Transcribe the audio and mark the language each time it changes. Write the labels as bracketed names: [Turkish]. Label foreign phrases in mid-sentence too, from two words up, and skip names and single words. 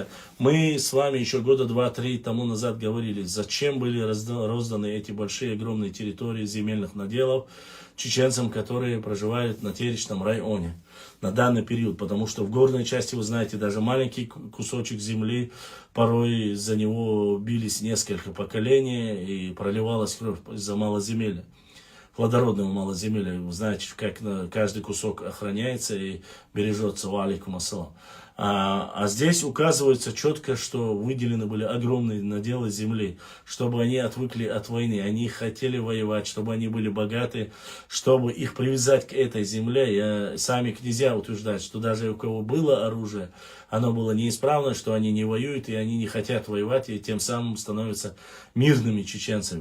[Russian] Мы с вами еще года 2-3 тому назад говорили, зачем были розданы эти большие, огромные территории земельных наделов чеченцам, которые проживают на теричном районе на данный период, потому что в горной части, вы знаете, даже маленький кусочек земли, порой за него бились несколько поколений и проливалась кровь из-за малоземелья, плодородного малоземелья. Вы знаете, как каждый кусок охраняется и бережется. [Arabic] وعليكم السلام. [Russian] А здесь указывается четко, что выделены были огромные наделы земли, чтобы они отвыкли от войны. Они хотели воевать, чтобы они были богаты, чтобы их привязать к этой земле. Сами князья утверждают, что даже у кого было оружие, оно было неисправно, что они не воюют и они не хотят воевать, и тем самым становятся мирными чеченцами.